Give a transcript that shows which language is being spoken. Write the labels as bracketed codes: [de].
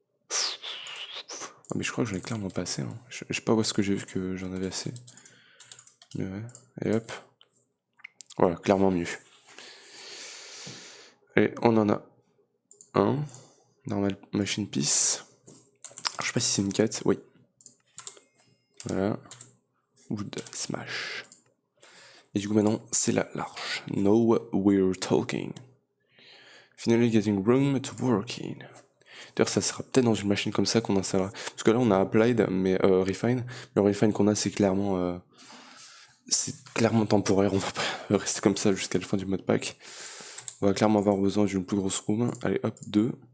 [fr] Ah, mais je crois que j'en ai clairement pas assez. Hein. Je sais pas où est-ce que j'ai vu que j'en avais assez. Mais ouais. Et hop. Voilà, clairement mieux. Et on en a un. Normal machine piece. Je sais pas si c'est une quête. Oui. Voilà. Wood smash. Et du coup maintenant c'est la large. [en] Now we're talking. Finally getting room to work in. [fr] D'ailleurs, ça sera peut-être dans une machine comme ça qu'on installera. Parce que là, on a Applied, mais Refine. Le Refine qu'on a, c'est clairement temporaire. On va pas rester comme ça jusqu'à la fin du modpack. On va clairement avoir besoin d'une plus grosse room. Allez, hop, 2.